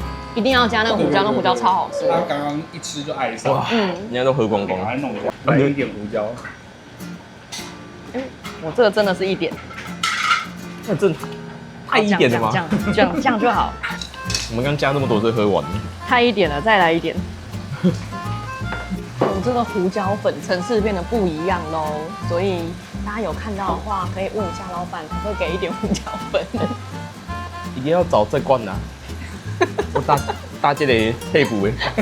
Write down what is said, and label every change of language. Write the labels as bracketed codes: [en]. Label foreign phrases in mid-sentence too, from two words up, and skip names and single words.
[zh] 一定要加那個胡椒，那胡椒超好吃。他剛剛一吃就愛上，人家都喝光光。把它弄一下，来一點胡椒。我這個真的是1點。那真太1點了嗎？這樣就好。我們剛加那麼多，就喝完了。太1點了，再來1 點。我這個胡椒粉層次變得不一樣嘍，所以大家有看到的話，可以問一下老闆，可不可以給1點胡椒粉？一定要找這罐啊！我大這個配補的。